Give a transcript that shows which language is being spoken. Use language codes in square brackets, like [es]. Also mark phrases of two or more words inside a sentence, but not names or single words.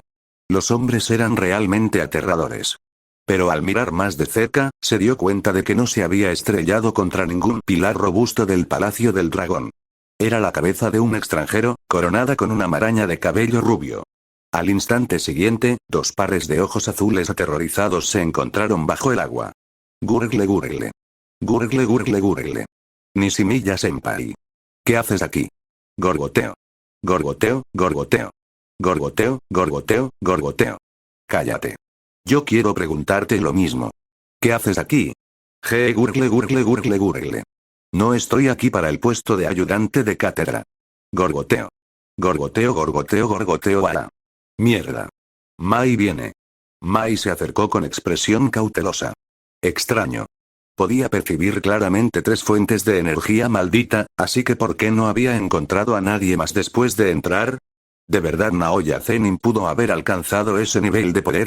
[es] Los hombres eran realmente aterradores. Pero al mirar más de cerca, se dio cuenta de que no se había estrellado contra ningún pilar robusto del Palacio del Dragón. Era la cabeza de un extranjero, coronada con una maraña de cabello rubio. Al instante siguiente, dos pares de ojos azules aterrorizados se encontraron bajo el agua. [en] Gurgle gurgle. Gurgle gurgle gurgle. [es] Nishimiya senpai. ¿Qué haces aquí? Gorgoteo. Gorgoteo, gorgoteo. Gorgoteo, gorgoteo, gorgoteo. Cállate. Yo quiero preguntarte lo mismo. ¿Qué haces aquí? [en] Gurgle gurgle gurgle gurgle. [es] No estoy aquí para el puesto de ayudante de cátedra. Gorgoteo. Gorgoteo gorgoteo gorgoteo ah. Mierda. Mai viene. Mai se acercó con expresión cautelosa. Extraño. Podía percibir claramente tres fuentes de energía maldita, así que ¿por qué no había encontrado a nadie más después de entrar? ¿De verdad Naoya Zenin pudo haber alcanzado ese nivel de poder?